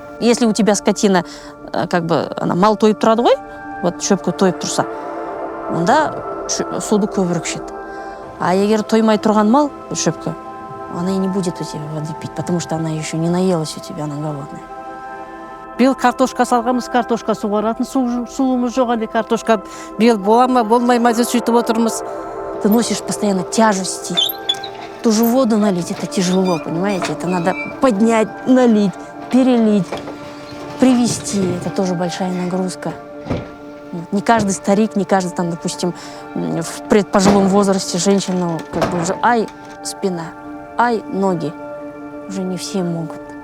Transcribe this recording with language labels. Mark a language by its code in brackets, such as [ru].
[ru] Если у тебя скотина, как бы, она [kk] мал тойып тұрады ғой, [ru] вот [kk] шөпке тойып тұрса, онда суды көбірек ішеді. [ru] А [kk] егер тоймай тұрған мал шөпке, [ru] она и не будет у тебя воды пить, потому что она еще не наелась у тебя, она голодная. [kk] Биыл картошка салғанбыз, картошка суғаратын суымыз жоқ, әлі картошка биыл бола ма, болмай ма деп сөйтіп отырмыз. [ru] Ты носишь постоянно тяжести. Ту же воду налить, это тяжело, понимаете? Это надо поднять, налить, перелить, привезти. Это тоже большая нагрузка. Не каждый старик, не каждый, там, допустим, в предпожилом возрасте женщина, как бы уже, спина, ноги. Уже не все могут.